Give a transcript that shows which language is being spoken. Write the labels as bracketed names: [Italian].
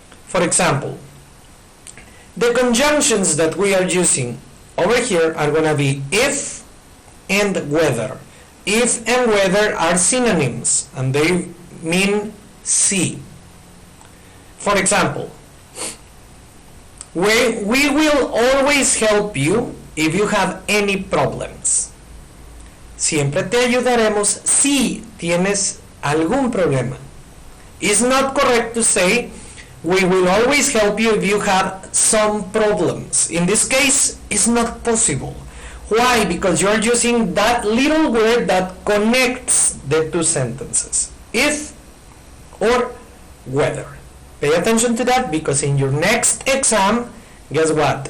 [English] For example, the conjunctions that we are using over here are going to be if and whether. If and whether are synonyms, and they mean see. For example, we will always help you if you have any problems. [Spanish] Siempre te ayudaremos si tienes algún problema. [English] It's not correct to say we will always help you if you have some problems. In this case, it's not possible. Why? Because you're using that little word that connects the two sentences. If or whether. Pay attention to that, because in your next exam, guess what?